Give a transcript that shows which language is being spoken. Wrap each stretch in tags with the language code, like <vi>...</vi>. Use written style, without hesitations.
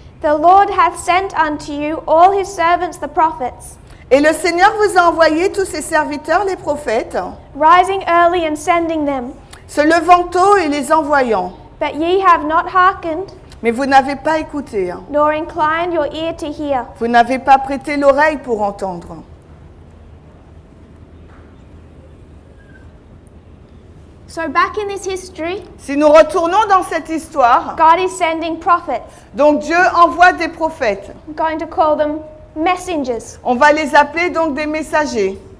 <en>The Lord hath sent unto you all his servants the prophets,</en> <fr>et le Seigneur vous a envoyé tous ses serviteurs les prophètes,</fr> <en>rising early and sending them.</en> <fr>se levant tôt et les envoyant.</fr> <en>But ye have not hearkened,</en> <fr>Mais vous n'avez pas écouté,</fr> <en>nor inclined your ear to hear.</en> <fr>vous n'avez pas prêté l'oreille pour entendre.</fr> <en>So back in this history,</en> <fr>Si nous retournons dans cette histoire,</fr> <en>God is sending prophets.</en> <fr>donc Dieu envoie des prophètes.</fr> <en>I'm going to call them messengers.</en> <fr>On va les appeler donc des messagers.</fr>